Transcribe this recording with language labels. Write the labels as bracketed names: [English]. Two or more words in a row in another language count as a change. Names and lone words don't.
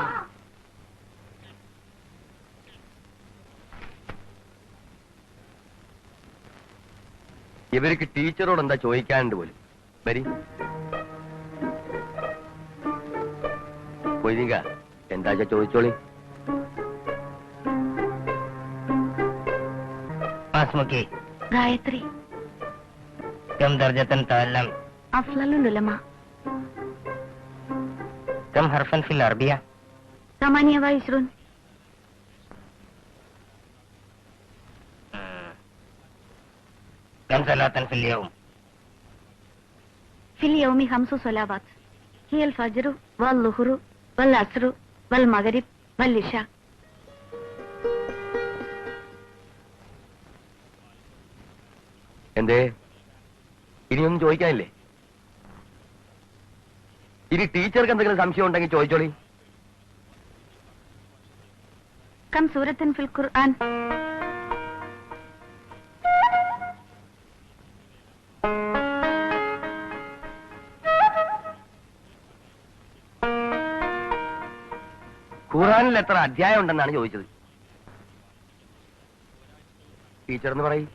[Malayalam] ഇവർക്ക് ടീച്ചറോട് എന്താ ചോദിക്കാനുണ്ട് പോലും. വരി പോയിക്ക, എന്താ ചോദിച്ചോളി. ഗായത്രി [Arabic] كم درجة تعلم؟ [Malayalam] അഫ്ളലുൽ ഉലമ. [Arabic] كم حرفا في العربية؟ 28. كم صلاة في اليوم؟ في اليوم 5 صلوات هي الفجر والظهر والعصر والمغرب والعشاء. [Malayalam] എന്തേ, ഇനിയൊന്നും ചോദിക്കാനില്ലേ? ഇനി ടീച്ചർക്ക് എന്തെങ്കിലും സംശയം ഉണ്ടെങ്കിൽ ചോദിച്ചോളി. [Arabic] كم سورة في القرآن؟ [Malayalam] ഖുർആനിൽ എത്ര അധ്യായം ഉണ്ടെന്നാണ് ചോദിച്ചത്. ടീച്ചർ എന്ന് പറയും.